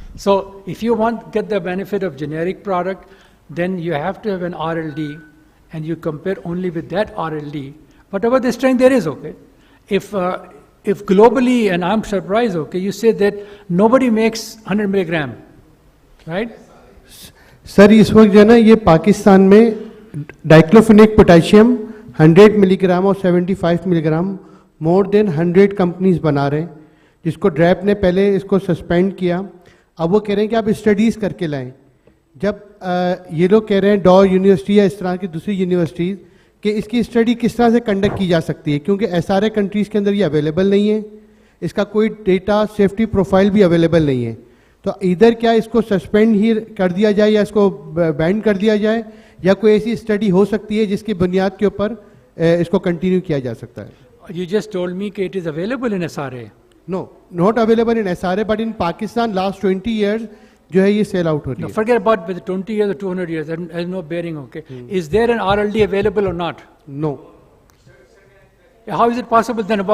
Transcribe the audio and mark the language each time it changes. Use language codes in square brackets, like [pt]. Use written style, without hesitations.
[en] So if you want to get the benefit of generic product, then you have to have an RLD and you compare only with that RLD. Whatever the strength there is, okay? If globally, and I'm surprised, okay, you say that nobody makes 100 milligram, right? [hi] Sir इस वक्त जो है ना ये पाकिस्तान में diclofenac potassium 100 milligram और 75 milligram more than 100 companies बना रहे हैं, जिसको ड्रैप ने पहले इसको सस्पेंड किया। अब वो कह रहे हैं कि आप स्टडीज़ करके लाएं। जब ये लोग कह रहे हैं डॉ यूनिवर्सिटी या इस तरह की दूसरी यूनिवर्सिटीज़ कि इसकी स्टडी किस तरह से कंडक्ट की जा सकती है, क्योंकि SRA कंट्रीज़ के अंदर ये अवेलेबल नहीं है, इसका कोई डेटा सेफ्टी प्रोफाइल भी अवेलेबल नहीं है। तो इधर क्या इसको सस्पेंड ही कर दिया जाए या इसको बैन कर दिया जाए, या कोई ऐसी स्टडी हो सकती है जिसकी बुनियाद के ऊपर इसको कंटिन्यू किया जा सकता है? [en] You just told me that it is available in SRA. No, not available in SRA, but in Pakistan last 20 years [hi] जो है ये सेल आउट हो रही है। [en] No, forget about whether 20 years or 200 years, there's no bearing, okay? Is there an RLD available or not? No. How is it possible then?